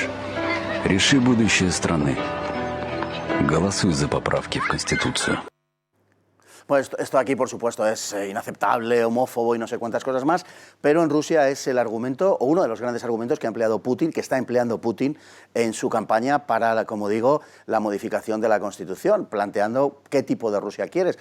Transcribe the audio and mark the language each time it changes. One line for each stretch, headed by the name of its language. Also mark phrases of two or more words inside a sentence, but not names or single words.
Russian: Реши будущее страны. Голосуй за поправки в Конституцию.
Spanish: Pues esto aquí, por supuesto, es inaceptable, homófobo y no sé cuántas cosas más, pero en Rusia es el argumento, o uno de los grandes argumentos que ha empleado Putin, que está empleando Putin en su campaña para, como digo, la modificación de la Constitución, planteando qué tipo de Rusia quieres.